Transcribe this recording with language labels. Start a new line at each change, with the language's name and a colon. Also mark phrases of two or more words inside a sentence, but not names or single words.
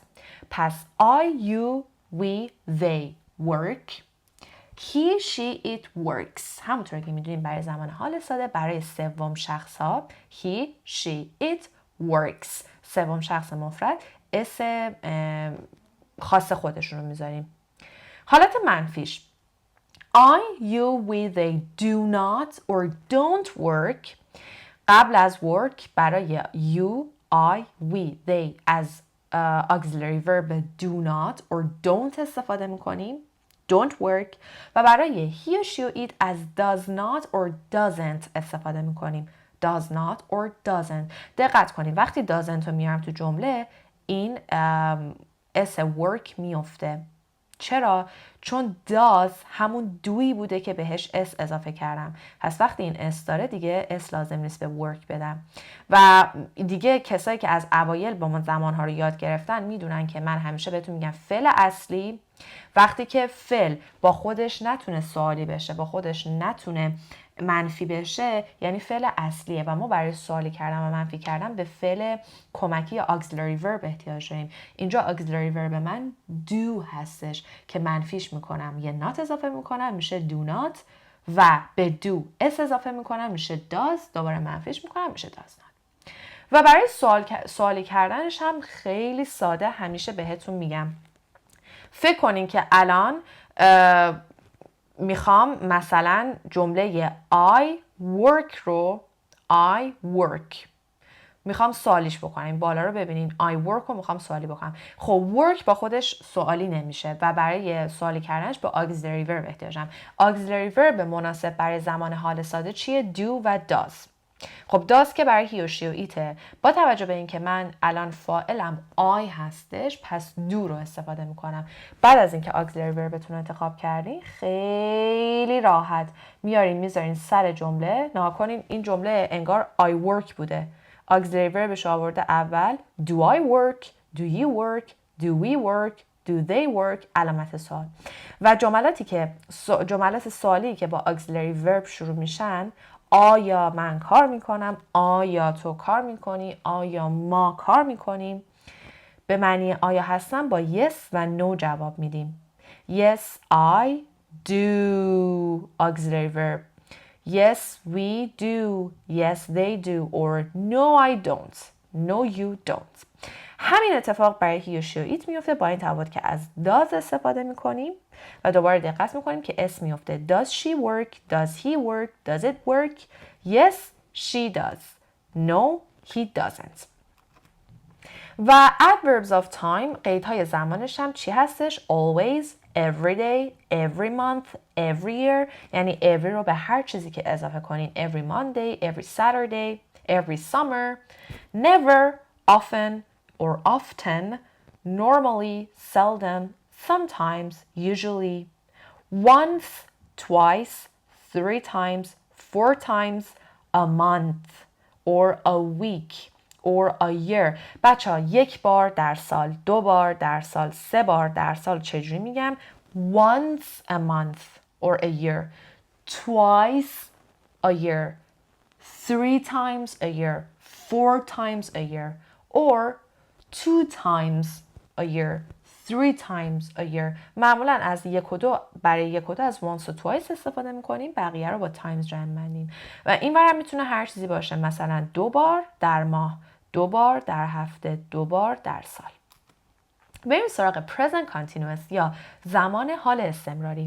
English: پس I, you, we, they work. He, she, it works.
Persian: همونطور که میدونیم برای زمان حال ساده، برای سوم شخص ها
English: he, she, it works.
Persian: سوم شخص مفرد اسم خاص خودشون رو میذاریم. حالت منفیش
English: I, you, we, they do not or don't work.
Persian: قبل از work برای
English: you, I, we, they
Persian: از
English: auxiliary verb do not or don't
Persian: استفاده میکنیم.
English: Don't work.
Persian: و برای
English: he or she or it
Persian: از
English: does not or doesn't
Persian: استفاده میکنیم.
English: Does not or doesn't.
Persian: دقت کنید وقتی doesn't رو میارم تو جمله، این اس work میفته. چرا؟ چون does همون دویی بوده که بهش s اضافه کردم. پس وقتی این s داره دیگه s لازم نیست به work بدم. و دیگه کسایی که از اوایل با من زمانها رو یاد گرفتن میدونن که من همیشه بهتون میگم فعل اصلی وقتی که فعل با خودش نتونه سوالی بشه، با خودش نتونه منفی بشه، یعنی فعل اصلیه و ما برای سوالی کردن و منفی کردن به فعل کمکی یا
English: auxiliary verb
Persian: احتیاج داریم. اینجا
English: auxiliary verb
Persian: من do هستش که منفیش میکنم یه not اضافه میکنم میشه
English: do not
Persian: و به do s اضافه میکنم میشه does، دوباره منفیش میکنم میشه
English: does not.
Persian: و برای سوالی کردنش هم خیلی ساده همیشه بهتون میگم فکر کنین که الان میخوام مثلا جمله
English: I work
Persian: رو
English: I work
Persian: میخوام سوالیش بکنم. بالا رو ببینین
English: I work
Persian: رو میخوام سوالی بکنم. خب work با خودش سوالی نمیشه و برای سوالی کردنش به
English: auxiliary verb
Persian: احتیاجم.
English: auxiliary verb
Persian: مناسب برای زمان حال ساده چیه؟ do و does. خب does که برای he و she و ایته. با توجه به اینکه من الان فاعلم I هستش پس do رو استفاده میکنم. بعد از اینکه
English: auxiliary verb
Persian: تون رو انتخاب کردین خیلی راحت میارین میذارین سر جمله. نها کنین این جمله انگار
English: I work
Persian: بوده.
English: auxiliary verb
Persian: ش آورده اول
English: do I work, do you work, do we work, do they work
Persian: علامت سوال. و جملات سوالی که با
English: auxiliary verb
Persian: شروع میشن آیا من کار میکنم، آیا تو کار میکنی، آیا ما کار میکنیم به معنی آیا هستن با yes و no جواب میدیم.
English: Yes I do auxiliary verb. Yes we do. Yes they do. Or no I don't. No you don't.
Persian: همین اتفاق برای he و she و it میفته با این تفاوت که از does استفاده میکنیم و دوباره دقت میکنیم که s میفته.
English: Does she work? Does he work? Does it work? Yes she does. No he doesn't.
Persian: و
English: adverbs of time
Persian: قیدهای زمانش هم چی هستش؟
English: Always, every day, every month, every year.
Persian: یعنی every رو به هر چیزی که اضافه کنین.
English: Every Monday, every Saturday, every summer, never, often or often, normally, seldom, sometimes, usually, once, twice, 3 times, 4 times, a month or a week or a year.
Persian: بچه ها 1 بار در سال، 2 بار در سال، 3 بار در سال چجوری میگم؟
English: Once a month or a year, twice a year, 3 times a year, 4 times a year, or 2 times a year, 3 times a year.
Persian: معمولا از 1 و 2 برای 1 و 2 از once و twice استفاده میکنیم، بقیه رو با times جمع بندیم. و این ورم میتونه هر چیزی باشه، مثلا 2 بار در ماه، 2 بار در هفته، 2 بار در سال. بریم سراغ
English: present continuous
Persian: یا زمان حال استمراری.